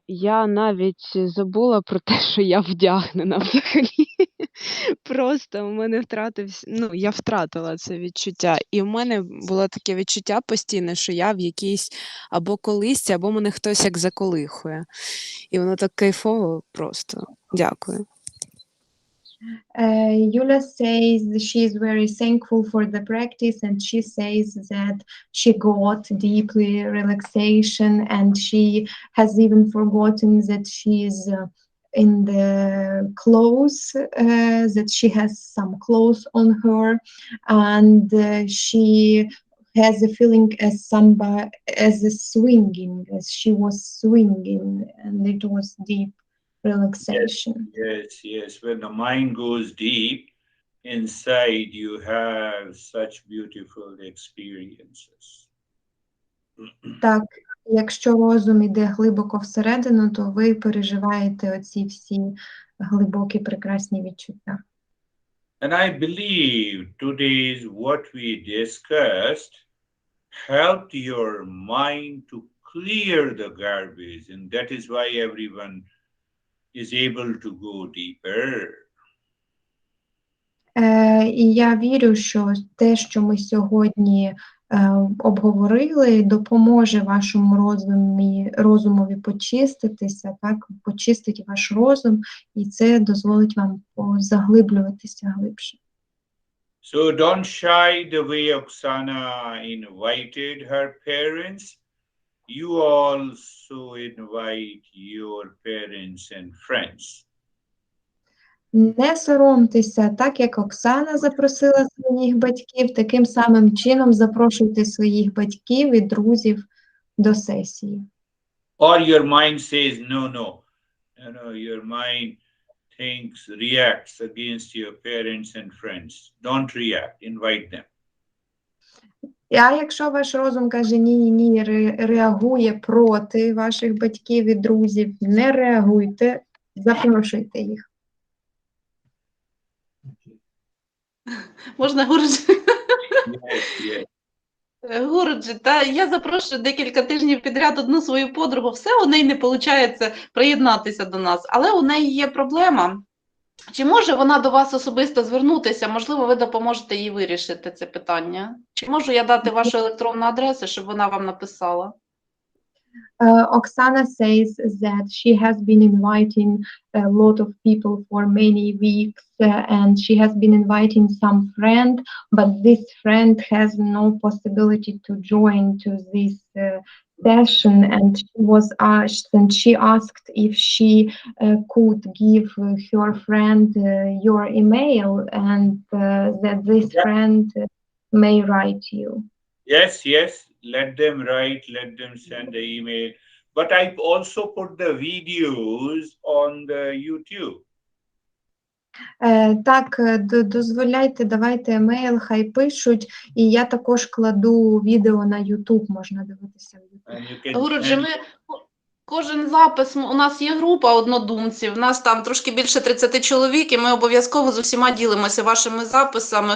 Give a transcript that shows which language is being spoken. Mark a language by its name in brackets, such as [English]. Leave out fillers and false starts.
[Ukrainian] Я навіть забула про те, що я вдягнена взагалі. Просто у мене я втратила це відчуття. І в мене було таке відчуття постійне, що я в якійсь або колисці, або мене хтось як заколихує. І воно так кайфово просто. Дякую. [English] Yulia says she is very thankful for the practice, and she says that she got deeply relaxation, and she has even forgotten that she is in the clothes, that she has some clothes on her, and she has a feeling as somebody as a swinging, as she was swinging, and it was deep relaxation. Yes, yes. When the mind goes deep inside, you have such beautiful experiences. [Ukrainian] Так, якщо розум іде глибоко всередину, то ви переживаєте оці всі глибокі прекрасні відчуття. [English] And I believe today's what we discussed helped your mind to clear the garbage, and that is why everyone is able to go deeper. [Ukrainian] І я вірю, що те, що ми сьогодні обговорили, допоможе вашому розумові почиститися, так, почистить ваш розум, і це дозволить вам заглиблюватися глибше. [English] So don't shy the way Oksana invited her parents. You also invite your parents and friends. [Ukrainian] Не соромтеся, так як Оксана запросила своїх батьків, таким самим чином запрошуйте своїх батьків і друзів до сесії. [English] Or your mind says, no, no. Your mind thinks, reacts against your parents and friends. Don't react, invite them. [Ukrainian] А якщо ваш розум каже ні, реагує проти ваших батьків і друзів, не реагуйте, запрошуйте їх. Можна, Гурджі? [English] Yes. [Ukrainian] Гурджі, та я запрошую декілька тижнів підряд одну свою подругу. Все у неї не виходить приєднатися до нас, але у неї є проблема. Чи може вона до вас особисто звернутися? Можливо, ви допоможете їй вирішити це питання? Чи можу я дати вашу електронну адресу, щоб вона вам написала? [English] Oksana says that she has been inviting a lot of people for many weeks and she has been inviting some friend, but this friend has no possibility to join to this session, and she asked if she could give her friend your email and that this friend may write you. Yes. Let them write, let them send the email. But I also put the videos on the YouTube. [Ukrainian] Так, дозволяйте, давайте емейл, хай пишуть, і я також кладу відео на YouTube, можна дивитися в YouTube. Гуруджі, кожен запис, у нас є група однодумців, у нас там трошки більше 30 чоловік, і ми обов'язково з усіма ділимося вашими записами.